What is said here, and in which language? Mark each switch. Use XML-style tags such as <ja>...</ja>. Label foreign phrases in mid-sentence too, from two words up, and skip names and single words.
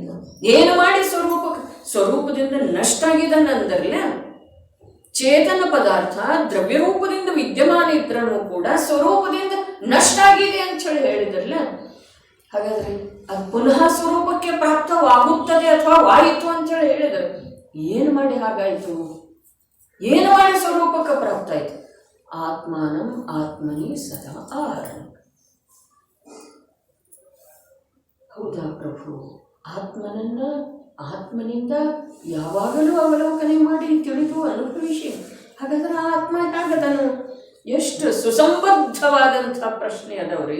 <kn>ಏನು ಮಾಡಿ ಸ್ವರೂಪದಿಂದ ನಷ್ಟ ಆಗಿದ್ದಾನಂದ್ರಲ್ಲ, ಚೇತನ ಪದಾರ್ಥ ದ್ರವ್ಯ ರೂಪದಿಂದ ವಿದ್ಯಮಾನ ಇದ್ರೂ ಕೂಡ ಸ್ವರೂಪದಿಂದ ನಷ್ಟ ಆಗಿದೆ ಅಂತ ಹೇಳಿ ಹೇಳಿದ್ರಲ್ಲ. ಹಾಗಾದ್ರೆ ಅದು ಪುನಃ ಸ್ವರೂಪಕ್ಕೆ ಪ್ರಾಪ್ತವಾಗುತ್ತದೆ ಅಥವಾ ವಾಯಿತು ಅಂತೇಳಿ ಹೇಳಿದರು. ಏನು ಮಾಡಿ ಹಾಗಾಯಿತು, ಏನು ಮಾಡಿ ಸ್ವರೂಪಕ್ಕೆ ಪ್ರಾಪ್ತ ಆಯಿತು?</kn> <sa>ಆತ್ಮಾನಂ ಆತ್ಮನಿ ಸದಾ ಆಹಾರಂ.</sa> <kn>ಹೌದಾ ಪ್ರಭು, ಆತ್ಮನನ್ನ ಆತ್ಮನಿಂದ ಯಾವಾಗಲೂ ಅವಲೋಕನೆ ಮಾಡಿ ತಿಳಿದು ಅನುಭವಿಸಿ. ಹಾಗಾದ್ರೆ ಆತ್ಮ ಹೇಗದನು? ಎಷ್ಟು ಸುಸಂಬದ್ಧವಾದಂಥ ಪ್ರಶ್ನೆ ಅದವ್ರಿ.</kn>